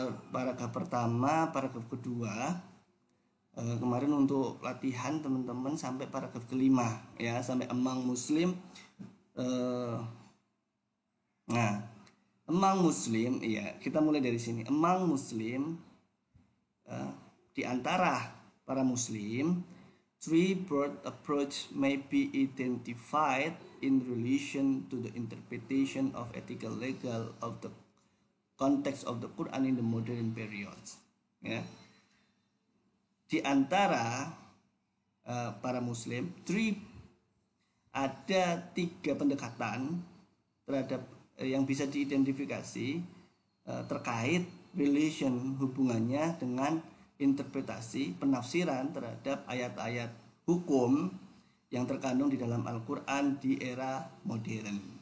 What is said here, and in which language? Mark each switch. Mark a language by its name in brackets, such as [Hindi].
[Indonesian] Paragraf pertama, paragraf kedua. Kemarin untuk latihan teman-teman sampai paragraf kelima ya, sampai [English] among Muslim. [Indonesian] Nah, [English] among Muslim, [Indonesian] ya kita mulai dari sini. [English] Among Muslim, [Indonesian] di antara para Muslim, [English] three broad approach may be identified in relation to the interpretation of ethical legal of the context of the Quran in the modern periods. [Indonesian] Ya. Di antara para Muslim, ada tiga pendekatan terhadap yang bisa diidentifikasi terkait relation, hubungannya dengan interpretasi, penafsiran terhadap ayat-ayat hukum yang terkandung di dalam Al-Quran di era modern.